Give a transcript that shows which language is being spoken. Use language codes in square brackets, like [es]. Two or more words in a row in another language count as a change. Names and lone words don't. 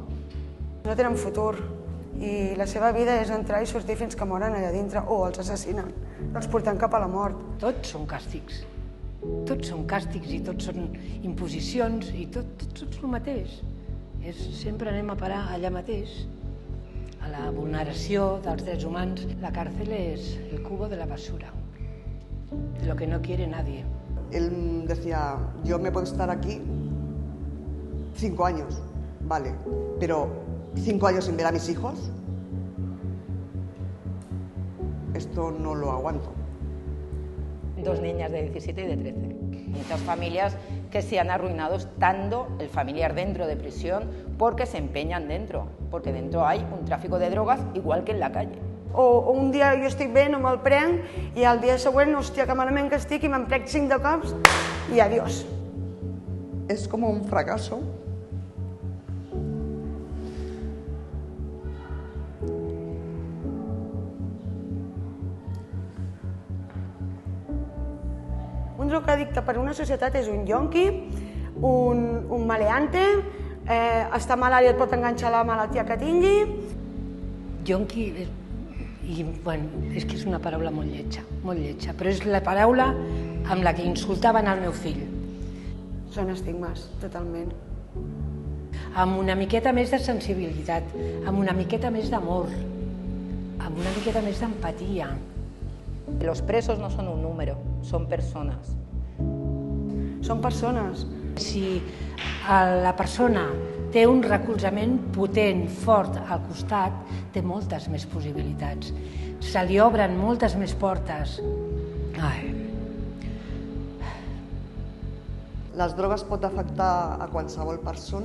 [ca] No tenen futur i la seva vida és entrar i sortir fins que moren allà dintre o els assassinen, els porten cap a la mort. Tots són càstigs. Tots són càstigs i tots són imposicions i tots el mateix. Sempre anem a parar allà mateix, a la vulneració dels drets humans. [es] La càrcel és el cubo de la basura, de lo que no quiere nadie. Él decía, yo me puedo estar aquí 5 años, vale, pero 5 años sin ver a mis hijos, esto no lo aguanto. 2 niñas de 17 y de 13. Muchas familias que se han arruinado estando el familiar dentro de prisión porque se empeñan dentro, porque dentro hay un tráfico de drogas igual que en la calle. [ca] O un dia jo estic bé, no me'l prenc, i al dia següent, hòstia, que malament que estic, i me'n prenc 5 de cops, i adiós. [es] Es como un fracaso. [ca] Un drogadicte per una societat és un yonqui, un maleante, està malalt i et pot enganxar la malaltia que tingui. Yonqui, és que és una paraula molt lletja, però és la paraula amb la que insultaven el meu fill. Són estigmes, totalment. Amb una miqueta més de sensibilitat, amb una miqueta més d'amor, amb una miqueta més d'empatia. [es] Los presos no son un número, son personas. [ca] Són persones. Si la persona té un recolzament potent, fort al costat, té moltes més possibilitats. Se li obren moltes més portes. Les drogues pot afectar a qualsevol persona.